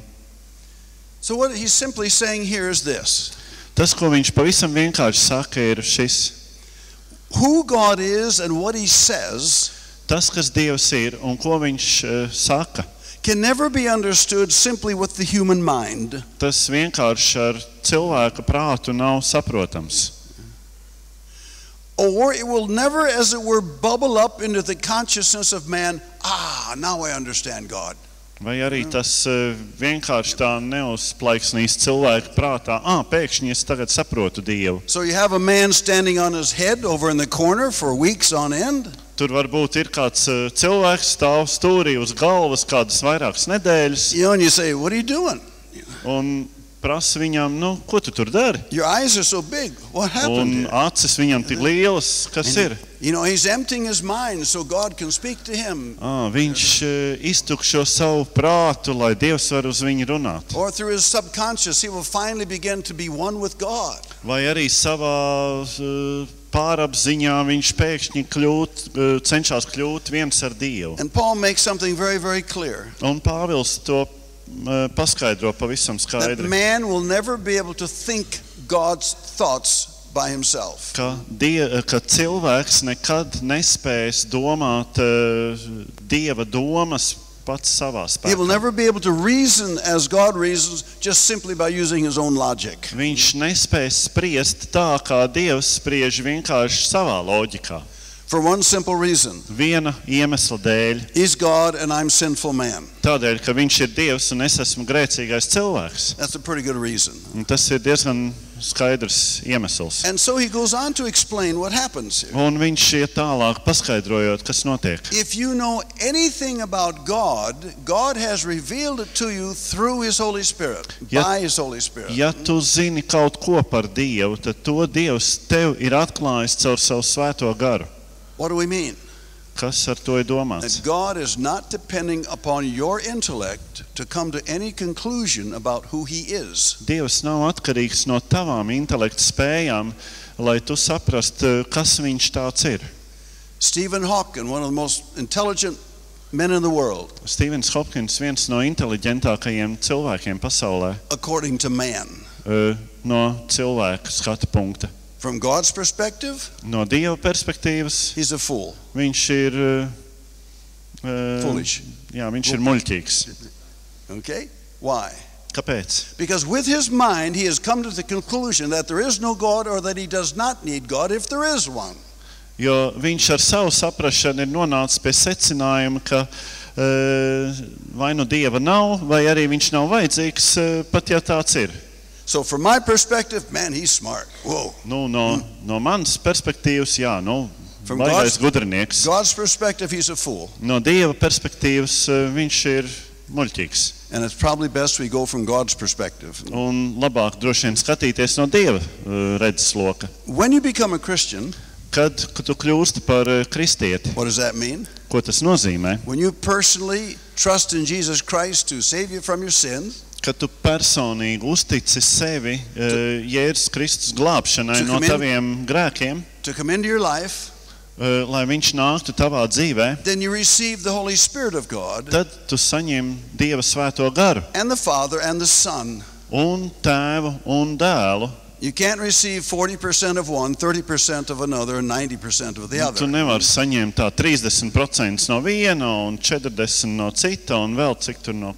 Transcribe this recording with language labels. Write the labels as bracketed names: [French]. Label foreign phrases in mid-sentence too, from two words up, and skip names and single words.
[English] So what he's simply saying here is this. [Latvian] Tas, ko viņš pavisam vienkārši saka, ir šis. [English] Who God is and what he says, [Latvian] tas, kas Dievs ir un ko viņš saka, [English] can never be understood simply with the human mind. [Latvian] Tas vienkārši ar cilvēka prātu nav saprotams. [English] Or it will never, as it were, bubble up into the consciousness of man, now I understand God. [Latvian] Vai arī tas vienkārši tā neuzplaiksnīs cilvēka prātā, pēkšņi es tagad saprotu Dievu. [English] So you have a man standing on his head over in the corner for weeks on end. [Latvian] Tur varbūt ir kāds cilvēks stāv stūrī uz galvas kādas vairākas nedēļas. [English] And you say, what are you doing? [Latvian] Un prasa viņam, ko tu tur dari? [English] Your eyes are so big. What happened? [Latvian] Un acis viņam tik lielas, kas ir? [English] He's emptying his mind so God can speak to him. [Latvian] Viņš iztukšo savu prātu, lai Dievs var uz viņu runāt. [English] Or through his subconscious, he will finally begin to be one with God. [Latvian] Vai arī savā pārapziņā viņš pēkšņi cenšas kļūt viens ar Dievu. [English] And Paul makes something very, very clear. [Latvian] Un Pāvils to paskaidro pavisam skaidri. [English] That man will never be able to think God's thoughts by himself. [Latvian] Ka cilvēks nekad nespēs domāt Dieva domas pats savā spēkā. [English] He will never be able to reason as God reasons just simply by using his own logic. [Latvian] Viņš nespēs spriest tā, kā Dievs spriež vienkārši savā loģikā. [English] For one simple reason. [Latvian] Viena iemesla dēļ. [English] He's God and I'm sinful man. [Latvian] Tādēļ, ka viņš ir Dievs un es esmu grēcīgais cilvēks. [English] That's a pretty good reason. [Latvian] Un tas ir diezgan skaidrs iemesls. [English] And so he goes on to explain what happens here. [Latvian] Un viņš iet tālāk paskaidrojot, kas notiek. [English] If you know anything about God, God has revealed it to you through his Holy Spirit, by his Holy Spirit. [Latvian] Ja tu zini kaut ko par Dievu, tad to Dievs tev ir atklājis caur savu svēto garu. [English] What do we mean? [Latvian] Kas ar to ir domāts? [English] That God is not depending upon your intellect to come to any conclusion about who he is. [Latvian] Dievs nav atkarīgs no tavām intelekta spējām, lai tu saprastu, kas viņš tāds ir. [English] Stephen Hawking, one of the most intelligent men in the world. [Latvian] Stevens Hopkins, viens no inteliģentākajiem cilvēkiem pasaulē. [English] According to man. [Latvian] No cilvēka skatu punkta. [English] From God's perspective, [Latvian] no Dieva perspektīvas, [English] he's a fool. [Latvian] Viņš ir [English] foolish. [Latvian] Jā, viņš ir muļķīgs. [English] Okay? Why? [Latvian] Kāpēc? [English] Because with his mind he has come to the conclusion that there is no God or that he does not need God if there is one. [Latvian] Jo viņš ar savu saprašanu ir nonācis pie secinājuma, ka vai nu Dieva nav, vai arī viņš nav vajadzīgs, pat ja tāds ir. [English] So from my perspective, man, he's smart. Whoa. [Latvian] No manas perspektīvas, jā, baigais gudrinieks. [English] God's perspective, he's a fool. [Latvian] No Dieva perspektīvas, viņš ir muļķīgs. [English] And it's probably best we go from God's perspective. [Latvian] Un labāk droši vien skatīties no Dieva redzesloka. [English] When you become a Christian, [Latvian] kad tu kļūsti par kristieti, [English] what does that mean? [Latvian] Ko tas nozīmē? [English] When you personally trust in Jesus Christ to save you from your sins, [Latvian] kad tu personīgi uztici sevi Jēzus Kristus glābšanai no taviem grēkiem, [English] to come into your life, [Latvian] lai viņš nāktu tavā dzīvē, [English] then you receive the Holy Spirit of God [Latvian] tad tu saņem Dieva svēto garu [English] and the Father and the Son. [Latvian] un tēvu un dēlu. [English] You can't receive 40% of one, 30% of another, and 90% of the [Latvian] Tu [English] other. [Latvian] nevari saņemt tā 30% no viena un 40% no cita un vēl cik tur no.